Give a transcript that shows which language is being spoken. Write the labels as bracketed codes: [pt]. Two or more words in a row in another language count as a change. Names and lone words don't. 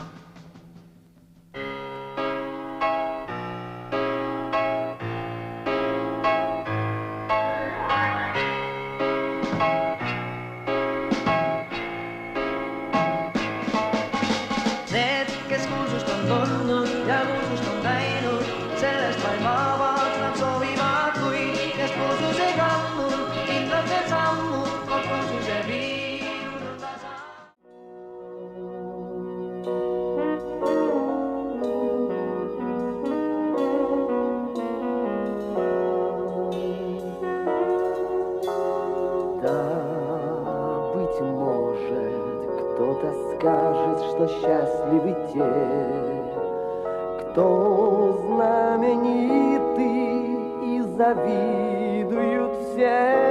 [et] Need, kes kuulsust on tundnud ja kuulsust on näinud, sellest vaid vabaks nad soovivad, kuid kes kuulsus ei kandnud, kindlalt veel sammu, kord kuulsuse viinu tunda saab. [ru] Да, быть может, кто-то скажет, что счастливы те, кто знамениты и завидуют все.